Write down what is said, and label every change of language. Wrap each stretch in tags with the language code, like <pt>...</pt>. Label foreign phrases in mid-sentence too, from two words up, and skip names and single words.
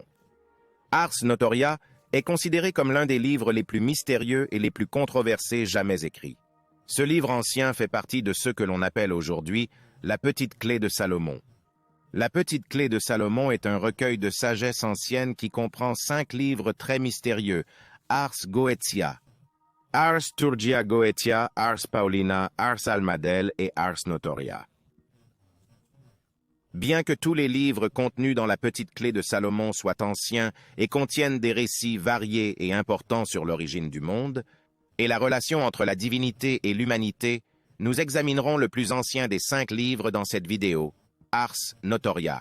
<fr>Ars Notoria est considéré comme l'un des livres les plus mystérieux et les plus controversés jamais écrits. Ce livre ancien fait partie de ce que l'on appelle aujourd'hui la Petite Clé de Salomon. La Petite Clé de Salomon est un recueil de sagesse ancienne qui comprend 5 livres très mystérieux, Ars Goetia, Ars Turgia Goetia, Ars Paulina, Ars Almadel et Ars Notoria. Bien que tous les livres contenus dans la Petite Clé de Salomon soient anciens et contiennent des récits variés et importants sur l'origine du monde, et la relation entre la divinité et l'humanité, nous examinerons le plus ancien des 5 livres dans cette vidéo, Ars Notoria.</fr>